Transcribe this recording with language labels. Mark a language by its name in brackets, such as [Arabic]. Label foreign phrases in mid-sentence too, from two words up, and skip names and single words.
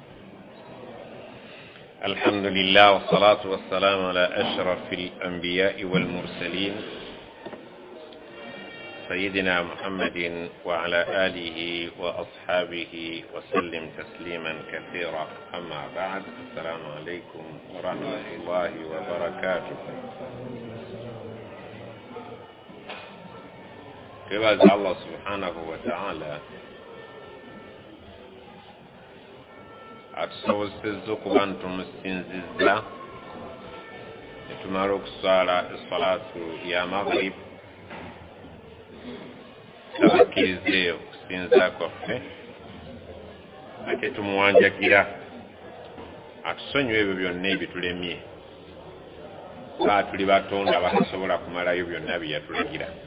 [Arabic] الحمد لله والصلاة والسلام على أشرف الأنبياء والمرسلين سيدنا محمد وعلى آله وأصحابه وسلم تسليما كثيرا. أما بعد، السلام عليكم ورحمة الله وبركاته. [Ganda] كباز [Arabic] الله سبحانه وتعالى [Ganda] atusobozesezza okuba ntumusinzizza ne tumala okuswala essalatu ya maghrib tabakkirize okusinza kwaffe ate tumuwanjagira atusonyiwa ebyo byonna ebitulemye nga tuli batonda batasobola kumalayo byonna bye yatulagira.